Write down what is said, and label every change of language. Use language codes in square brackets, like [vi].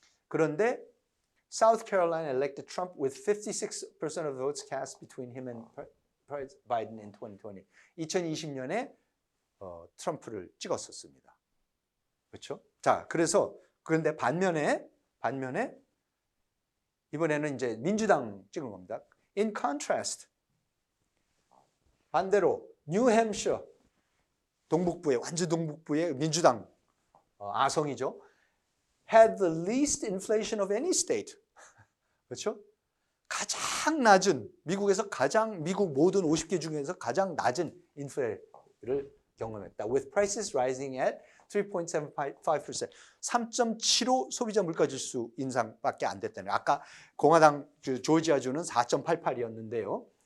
[ko] 그런데 [en] South Carolina elected Trump with 56% of votes cast between him and Biden in 2020. [ko] 2020년에 트럼프를 찍었었습니다. 그렇죠? 자, 그런데 반면에 이번에는 이제 민주당 찍은 겁니다. [en] In contrast, [ko] 반대로 뉴햄셔 동북부의 완주 동북부의 민주당 아성이죠. [en] Had the least inflation of any state. [ko] 그렇죠? 가장 낮은 미국 모든 50개 중에서 가장 낮은 인플레를 경험했다. [en] With prices rising at 3.75%. [ko] 3.75 소비자 물가 지수 인상밖에 안 됐다는 거예요. 아까 공화당 조지아주는 4.88이었는데요.